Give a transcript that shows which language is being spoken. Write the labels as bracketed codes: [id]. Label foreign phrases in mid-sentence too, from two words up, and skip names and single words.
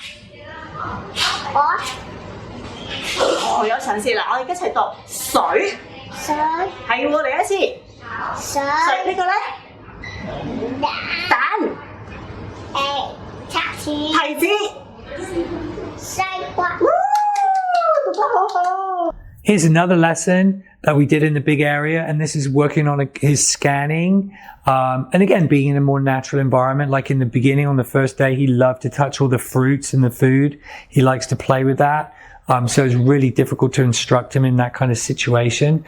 [yue] 我有嘗試啦，我哋一齊讀水，係喎，嚟一次。水呢個咧，蛋，提子，西瓜，讀得好好。 [en] Here's another lesson that we did in the big area, and this is working on his scanning. And again, being in a more natural environment, like in the beginning on the first day, he loved to touch all the fruits and the food. He likes to play with that. So it's really difficult to instruct him in that kind of situation.